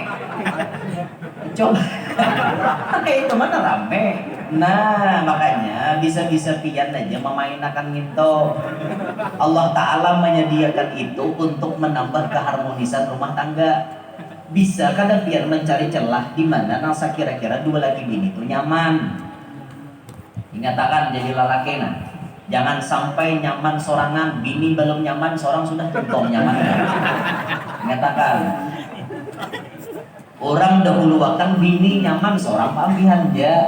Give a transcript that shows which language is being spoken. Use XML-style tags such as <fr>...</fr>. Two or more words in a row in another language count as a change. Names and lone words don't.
<bjn>Coba kayak itu mana rame. Nah makanya bisa-bisa pian aja memainkan gitu.</bjn> <ar>Allah Ta'ala</ar> <id>menyediakan itu untuk menambah keharmonisan rumah tangga.</id> <bjn>Bisa kadang biar mencari celah di mana nasa kira-kira dua laki bini itu nyaman. Ingatakan jadi lalaki nah. Jangan sampai nyaman sorangan, bini belum nyaman, seorang sudah tuntong nyaman. Ingatakan. Orang dahulu akan bini nyaman seorang pambihan aja.</bjn>